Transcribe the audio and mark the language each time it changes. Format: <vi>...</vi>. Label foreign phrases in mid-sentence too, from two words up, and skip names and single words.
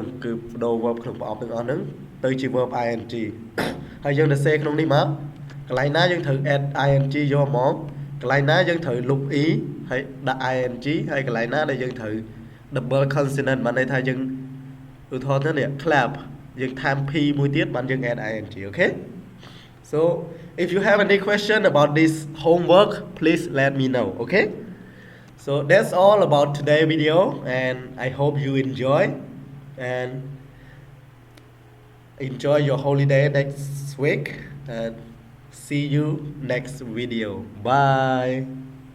<km>គឺបដូរ verb ក្នុងប្រអប់ទាំងអស់ហ្នឹងទៅជា</km> <en>verb ing</en> <km>ហើយយើងទៅសេក្នុងនេះមកកន្លែងណាយើងត្រូវ</km> <en>add ing</en> <km>យកមកកន្លែងណាយើងត្រូវលុប e ហើយដាក់ ing ហើយកន្លែងណាដែលយើងត្រូវ</km> <en>double consonant</en> <km>បានន័យថាយើងឧទាហរណ៍ទៅនេះ</km> <en>clap</en> <km>យើងថែម</km> <en>p</en> <km>មួយទៀតបានយើង</km> <en>add ing okay so if you have any question about this homework please let me know okay so that's all about today's video and I hope you enjoy and enjoy your holiday next week and see you next video bye</en>